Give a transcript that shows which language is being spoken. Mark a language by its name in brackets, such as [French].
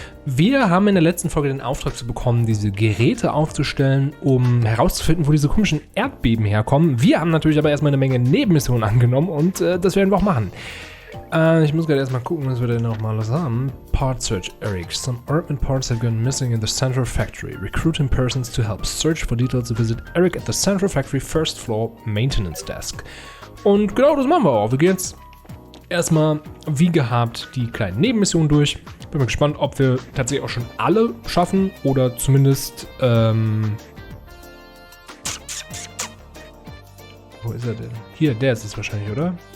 [German] Wir haben in der letzten Folge den Auftrag zu bekommen, diese Geräte aufzustellen, um herauszufinden, wo diese komischen Erdbeben herkommen. Wir haben natürlich aber erstmal eine Menge Nebenmissionen angenommen und das werden wir auch machen. Ich muss gerade erstmal gucken, was wir denn noch mal haben. [English] Part Search, Eric. Some urban parts have gone missing in the Central Factory. Recruiting persons to help search for details to visit Eric at the Central Factory First Floor Maintenance Desk. [German] Und genau das machen wir auch. Wir gehen jetzt erstmal wie gehabt die kleinen Nebenmissionen durch. Bin mal gespannt, ob wir tatsächlich auch schon alle schaffen oder zumindest wo ist er denn? Hier, der ist es wahrscheinlich, oder?